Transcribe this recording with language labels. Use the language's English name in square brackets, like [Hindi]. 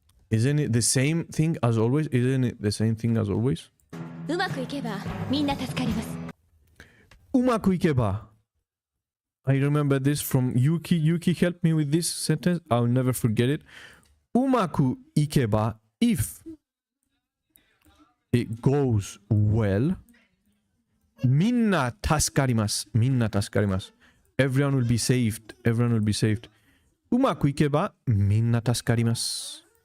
[English] Isn't it the same thing as always? [Japanese] うまくいけばみんな助かります。うまくいけば. [English] I remember this from Yuki. Yuki helped me with this sentence. I'll never forget it. [Japanese] うまくいけば, if it goes well, みんな助かります. [English] Everyone will be saved. [Japanese] うまくいけばみんな助かります.